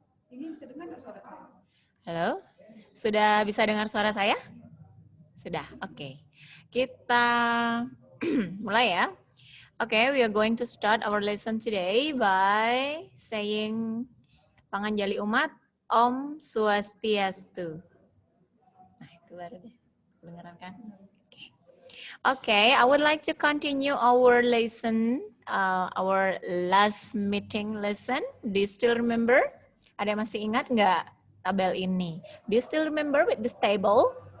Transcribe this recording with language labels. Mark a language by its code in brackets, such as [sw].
[id] Ini bisa dengar nggak suara saya? Halo? Sudah bisa dengar suara saya? Sudah, oke. Kita mulai ya. [en] Okay, we are going to start our lesson today by saying Panganjali Umat Om Swastiastu. [id] Nah, itu baru deh. Kedengeran kan? [en] Okay, I would like to continue our lesson, our last meeting lesson. Do you still remember? [id] Ada yang masih ingat nggak tabel ini? [en] Do you still remember with this table?